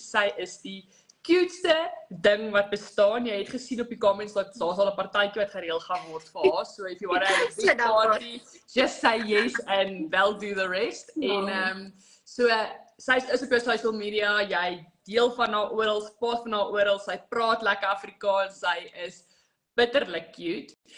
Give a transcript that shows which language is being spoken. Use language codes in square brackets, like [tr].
[af] Sy is die cuteste ding wat bestaan. Jy het gesien op die comments dat daar's al 'n partytjie wat gereël gaan word vir haar. [en] So if you want to have a big party, just say yes and they'll do the rest. [af] En so sy is op jou social media, jy deel van haar oral, post van haar oral, sy praat lekker Afrikaans, sy is bitterlik cute.